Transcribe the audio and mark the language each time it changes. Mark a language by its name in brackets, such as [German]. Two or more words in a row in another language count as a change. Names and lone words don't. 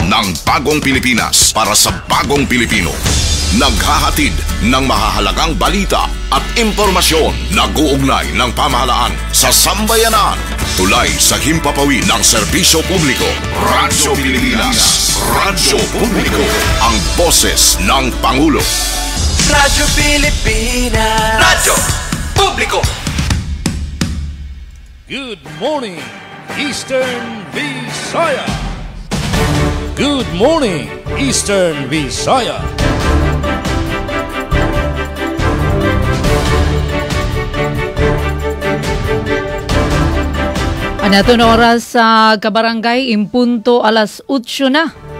[Filipino] ng bagong Pilipinas para sa bagong Pilipino. Naghahatid ng mahahalagang balita at impormasyon. Nag-uugnay ng pamahalaan sa sambayanan. Tulay sa himpapawid ng serbisyo publiko. Radyo Pilipinas. Radyo Publiko. Ang boses ng Pangulo. Radyo Pilipinas. Radyo Publiko. [English] Good morning, Eastern Visayas. Good morning, Eastern Visayas. [Waray] Anato na oras sa kabarangay, impunto alas 8 na.